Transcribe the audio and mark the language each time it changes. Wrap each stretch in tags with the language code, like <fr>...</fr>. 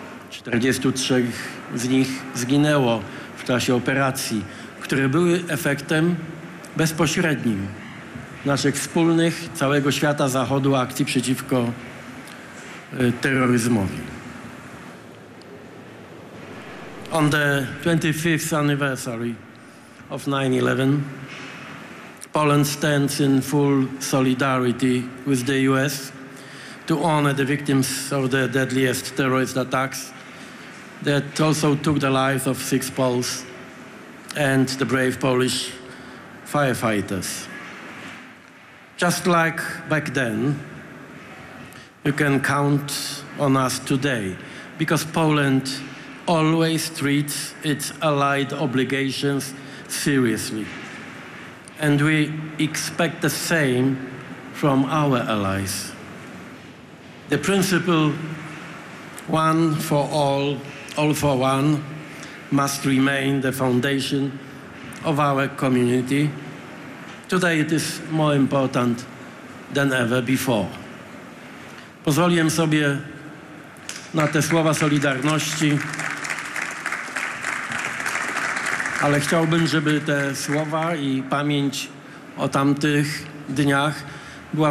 <pl>43 z nich zginęło w czasie operacji, które były efektem bezpośrednim naszych wspólnych, całego świata Zachodu akcji przeciwko terroryzmowi.</pl> <en>On the 25th anniversary of 9/11, Poland stands in full solidarity with the US to honor the victims of the deadliest terrorist attacks that also took the lives of 6 Poles and the brave Polish firefighters. Just like back then, you can count on us today, because Poland always treats its allied obligations seriously. And we expect the same from our allies. The principle one for all for one, must remain the foundation of our community. Today it is more important than ever before.</en> <pl>Pozwoliłem sobie na te słowa solidarności, ale chciałbym, żeby te słowa i pamięć o tamtych dniach była</pl>